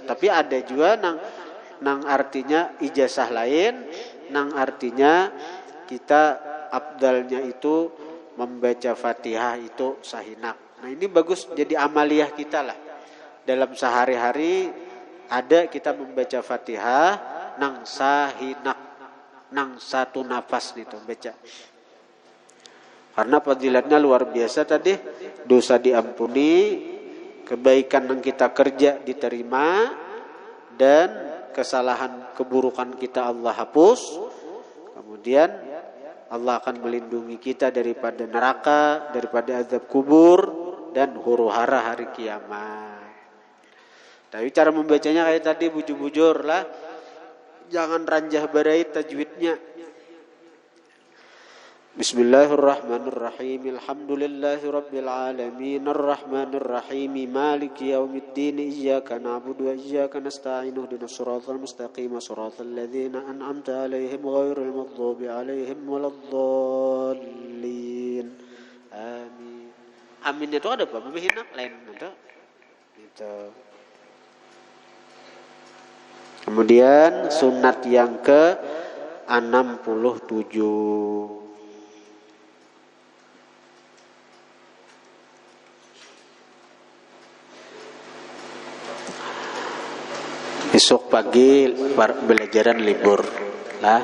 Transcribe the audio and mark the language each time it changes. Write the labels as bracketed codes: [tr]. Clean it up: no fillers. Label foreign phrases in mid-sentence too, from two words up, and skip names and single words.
[bjn] Tapi ada juga nang artinya ijazah lain, nang artinya kita abdalnya itu membaca Fatihah itu sahinak. Nah ini bagus jadi amaliyah kita lah. Dalam sehari-hari ada kita membaca Fatihah nang sahinak, nang satu nafas itu baca. [id] Karena fadilatnya luar biasa tadi, dosa diampuni, kebaikan yang kita kerja diterima, dan kesalahan keburukan kita Allah hapus. Kemudian Allah akan melindungi kita daripada neraka, daripada azab kubur, dan huru-hara hari kiamat. [bjn] Tapi cara membacanya kayak tadi, bujur-bujur lah, jangan ranjah badai tajwidnya. [ar] بسم الله الرحمن الرحيم. الحمد لله رب العالمين الرحمن الرحيم مالك يوم الدين إياك نعبد وإياك نستعين اهدنا الصراط المستقيم صراط الذين أنعمت عليهم غير المغضوب عليهم ولا الضالين. [bjn] Amin. Amin itu ada apa? Memihina lain ada. [id] Gitu. Kemudian sunat yang ke 67. [bjn] Besok pagi belajaran libur lah.